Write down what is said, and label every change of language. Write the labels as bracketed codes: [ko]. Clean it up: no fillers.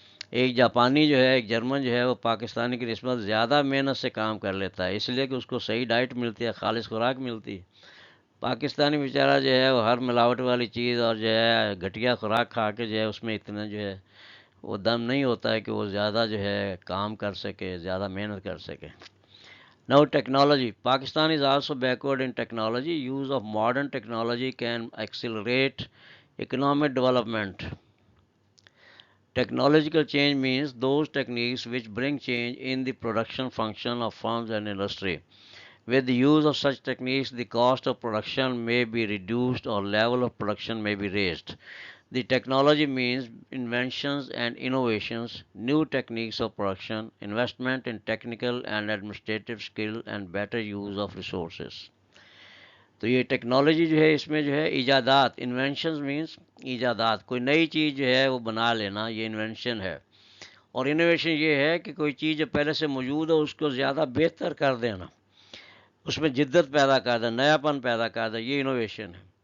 [ur] ایک جاپانی جو ہے، ایک جرمن جو ہے وہ پاکستانی کی نسبت زیادہ محنت سے کام کر لیتا ہے، اس لیے کہ اس کو صحیح ڈائٹ ملتی ہے، خالص خوراک ملتی ہے. پاکستانی بیچارہ جو ہے وہ ہر ملاوٹ والی چیز اور جو ہے گھٹیا خوراک کھا کے جو ہے اس میں اتنا جو ہے وہ دم نہیں ہوتا ہے کہ وہ زیادہ جو ہے کام کر سکے، زیادہ محنت کر سکے. [en] Now technology. Pakistan is also backward in technology. Use of modern technology can accelerate economic development. Technological change means those techniques which bring change in the production function of firms and industry. With the use of such techniques, the cost of production may be reduced or level of production may be raised. The technology means inventions and innovations, new techniques of production, investment in technical and administrative skill and better use of resources. [ur] تو یہ technology جو ہے اس میں جو ہے ایجادات، [en] inventions means [ur] ایجادات، کوئی نئی چیز جو ہے وہ بنا لینا، یہ انوینشن ہے. اور انوویشن یہ ہے کہ کوئی چیز جو پہلے سے موجود ہے اس کو زیادہ بہتر کر دینا، اس میں جدت پیدا کر دینا، نیا پن پیدا کر دینا، یہ انوویشن ہے.